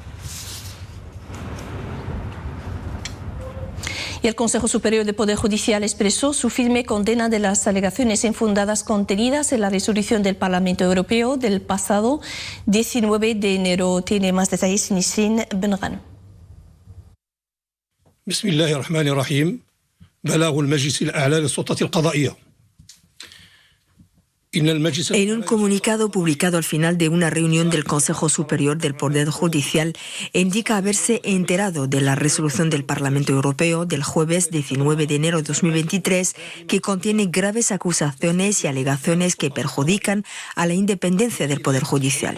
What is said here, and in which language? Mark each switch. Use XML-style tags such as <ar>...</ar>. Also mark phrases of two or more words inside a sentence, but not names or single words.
<es>Y el Consejo Superior del Poder Judicial expresó su firme condena de las alegaciones infundadas contenidas en la resolución del Parlamento Europeo del pasado 19 de enero. Tiene más detalles Nisrin Benran.</es> <ar>Bismillahirrahmanirrahim. بلاغ المجلس الأعلى للسلطة القضائية.</ar> <es>En un comunicado publicado al final de una reunión del Consejo Superior del Poder Judicial, indica haberse enterado de la resolución del Parlamento Europeo del jueves 19 de enero de 2023, que contiene graves acusaciones y alegaciones que perjudican a la independencia del Poder Judicial.</es>